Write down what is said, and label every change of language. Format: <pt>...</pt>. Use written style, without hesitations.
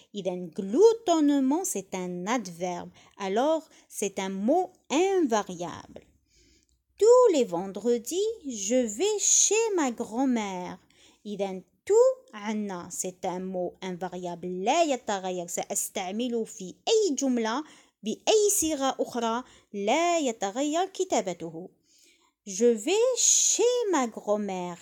<fr>إذن gloutonnement c'est un adverbe, alors c'est un mot invariable. Tous les vendredis, je vais chez ma grand-mère.</fr> <ar>إذن tout عنا</ar> <fr>c'est un mot invariable</fr> <ar>لا يتغير، سأستعمله في أي جملة بأي صيغة أخرى لا يتغير كتابته.</ar> <fr>je vais chez ma grand-mère.</fr>